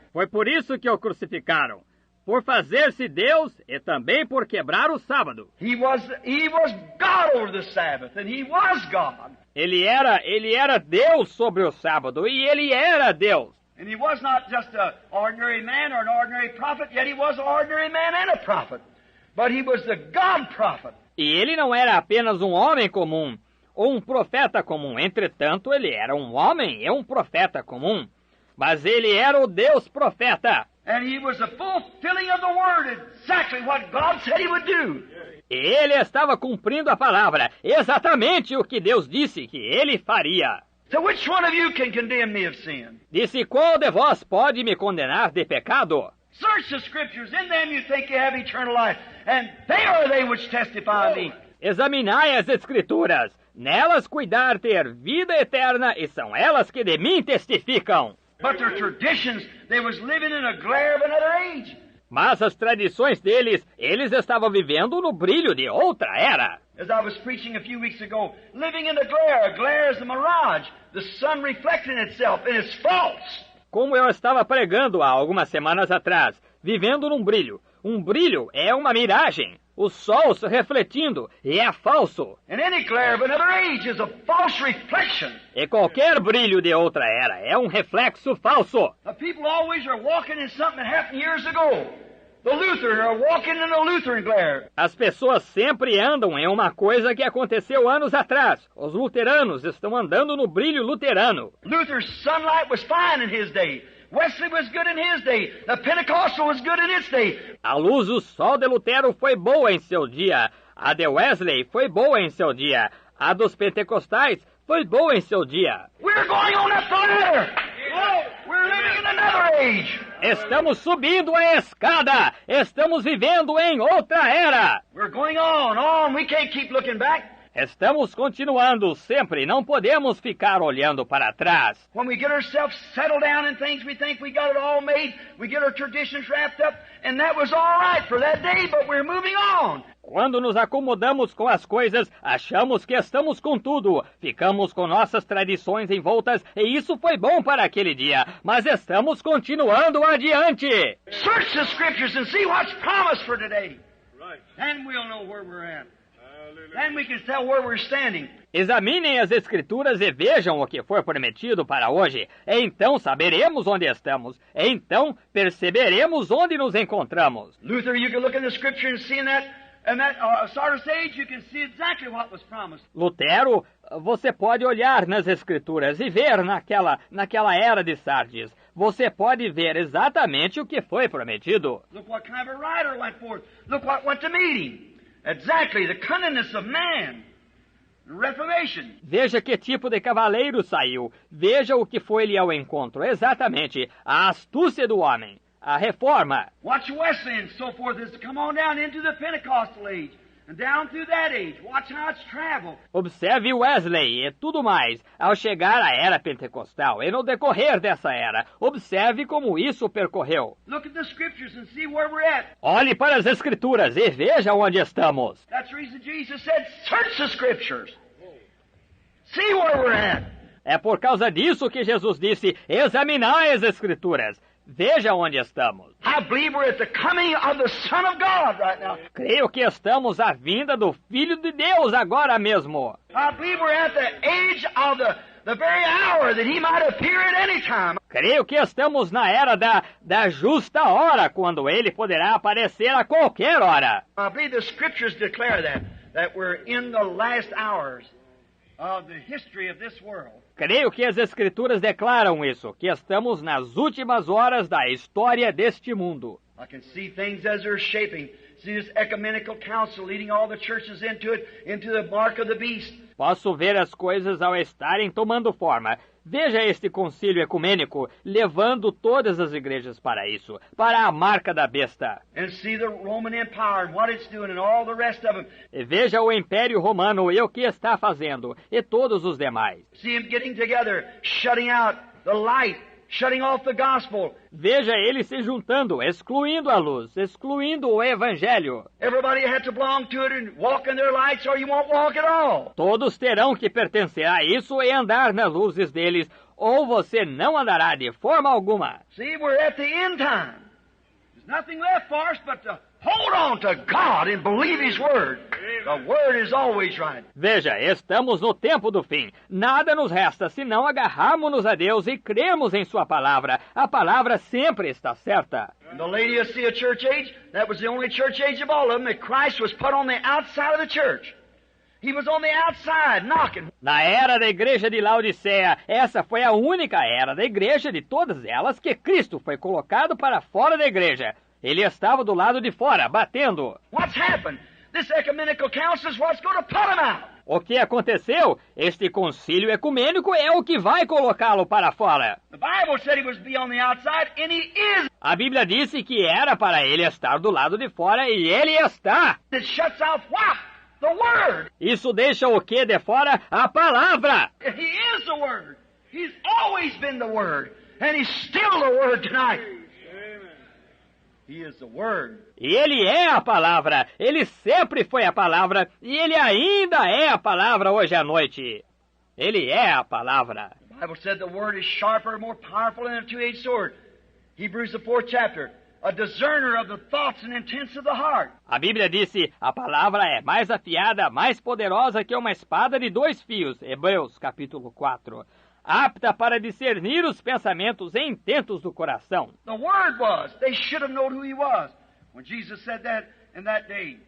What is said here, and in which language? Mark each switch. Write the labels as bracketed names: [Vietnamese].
[Portuguese] Foi por isso que o crucificaram, por fazer-se Deus e também por quebrar o sábado. [English] He was God over the Sabbath, and he was God. [Portuguese] Ele era Deus sobre o sábado, e ele era Deus. [English] And he was not just an ordinary man or an ordinary prophet, yet he was an ordinary man and a prophet. But he was the God prophet. [Portuguese] E ele não era apenas um homem comum, ou um profeta comum. Entretanto, ele era um homem e um profeta comum. Mas ele era o Deus profeta. [English] And he was the fulfilling of the word, exactly what God said he would do. [Portuguese] E ele estava cumprindo a palavra, exatamente o que Deus disse que ele faria. [English] So which one of you can condemn me of sin? [Portuguese] Disse, qual de vós pode me condenar de pecado? [English] Search the scriptures, in them you think you have eternal life, and they are they which testify of me. [Portuguese] Examinai as escrituras. Nelas cuidar ter vida eterna, e são elas que de mim testificam. [English] But their traditions, they was living in a glare of another age. [Portuguese] Mas as tradições deles, eles estavam vivendo no brilho de outra era. [English] As I was preaching a few weeks ago, living in a glare is a mirage, the sun reflecting itself, and it's false. [Portuguese] Como eu estava pregando há algumas semanas atrás, vivendo num brilho. Um brilho é uma miragem. O sol se refletindo, e é falso. [English] And any glare of another age is a false reflection. [Portuguese] E qualquer brilho de outra era é um reflexo falso. [English] The people always are walking in something that happened years ago. The Lutherans are walking in a Lutheran glare. [Portuguese] As pessoas sempre andam em uma coisa que aconteceu anos atrás. Os luteranos estão andando no brilho luterano. [English] Luther's sunlight was fine in his day. Wesley was good in his day. The Pentecostal was good in its day. [Portuguese] A luz do sol de Lutero foi boa em seu dia. A de Wesley foi boa em seu dia. A dos pentecostais foi boa em seu dia. [English] We're going on up there. We're living in another age. [Portuguese] Estamos subindo a escada. Estamos vivendo em outra era. [English] We're going on. We can't keep looking back. [Portuguese] Estamos continuando sempre, não podemos ficar olhando para trás. [English] When we get ourselves settled down in things, we think we got it all made, we get our traditions wrapped up, and that was all right for that day, but we're moving on. [Portuguese] Quando nos acomodamos com as coisas, achamos que estamos com tudo. Ficamos com nossas tradições envoltas e isso foi bom para aquele dia. Mas estamos continuando adiante. [English] Search the Scriptures and see what's promised for today. Right. Then we'll know where we're at. Then we can tell where we're standing. [Portuguese] Examinem as Escrituras e vejam o que foi prometido para hoje. Então saberemos onde estamos. Então perceberemos onde nos encontramos. [English] Luther, you can look in the Scripture and see in that Sardis age, you can see exactly what was promised. [Portuguese] Lutero, você pode olhar nas Escrituras e ver naquela era de Sardes. Você pode ver exatamente o que foi prometido. [English] Look what kind of a rider went forth. Look what went to meet him. Exactly, the cunningness of man. Reformation. [Portuguese] Veja que tipo de cavaleiro saiu. Veja o que foi-lhe ao encontro. Exatamente, a astúcia do homem. A reforma. [English] Watch Wesley and so forth as to come on down into the Pentecostal age. And down through that age, watch how it's traveled. [Portuguese] Observe Wesley e tudo mais, ao chegar à era pentecostal e no decorrer dessa era. Observe como isso percorreu. [English] Look at the Scriptures and see where we're at. [Portuguese] Olhe para as Escrituras e veja onde estamos. [English] That's the reason Jesus said, search the Scriptures. See where we're at. [Portuguese] É por causa disso que Jesus disse, examinai as Escrituras. Veja onde estamos. [English] I believe we're at the coming of the Son of God right now. [Portuguese] Creio que estamos à vinda do Filho de Deus agora mesmo. [English] I believe we're at the age of the very hour that he might appear at any time. [Portuguese] Creio que estamos na era da justa hora, quando ele poderá aparecer a qualquer hora. [English] I believe the Scriptures declare that we're in the last hours of the history of this world. [Portuguese] Creio que as Escrituras declaram isso, que estamos nas últimas horas da história deste mundo. [English] I can see things as they're shaping. See this ecumenical council leading all the churches into it, into the mark of the beast. [Portuguese] Posso ver as coisas ao estarem tomando forma. Veja este concílio ecumênico levando todas as igrejas para isso, para a marca da besta. [English] And see the Roman Empire and what it's doing and all the rest of them. [Portuguese] E veja o Império Romano e o que está fazendo, e todos os demais. [English] See them getting together, shutting out the light, shutting off the gospel. [Portuguese] Veja eles se juntando, excluindo a luz, excluindo o Evangelho. [English] Everybody had to belong to it and walk in their lights or you won't walk at all. [Portuguese] Todos terão que pertencer a isso e andar nas luzes deles, ou você não andará de forma alguma. [English] See, we're at the end time. There's nothing left for us but to hold on to God and believe His Word. The Word is always right. [Portuguese] Veja, estamos no tempo do fim. Nada nos resta senão agarrarmos-nos a Deus e crermos em Sua palavra. A palavra sempre está certa. [English] In the Laodicea church age, that was the only church age of all of them, that Christ was put on the outside of the church. He was on the outside, knocking. [Portuguese] Na era da igreja de Laodiceia, essa foi a única era da igreja de todas elas que Cristo foi colocado para fora da igreja. Ele estava do lado de fora, batendo. [English] What's happened? This ecumenical council is what's going to put him out. [Portuguese] O que aconteceu? Este concílio ecumênico é o que vai colocá-lo para fora. [English] The Bible said he was to be on the outside, and he is. [Portuguese] A Bíblia disse que era para ele estar do lado de fora e ele está. [English] It shuts off what? The Word. [Portuguese] Isso deixa o que de fora? A palavra. [English] He is the Word. He's always been the Word, and he's still the Word tonight. He is the Word. [Portuguese] E ele é a palavra. Ele sempre foi a palavra. E ele ainda é a palavra hoje à noite. Ele é a palavra. [English] The Bible said the Word is sharper, more powerful than a two-edged sword. Hebrews the 4th chapter. A discerner of the thoughts and intents of the heart. [Portuguese] A Bíblia disse, a palavra é mais afiada, mais poderosa que uma espada de 2 fios. Hebreus capítulo 4. Apta para discernir os pensamentos e intentos do coração. [English] The Word was. They should have known who He was when Jesus said that in that day.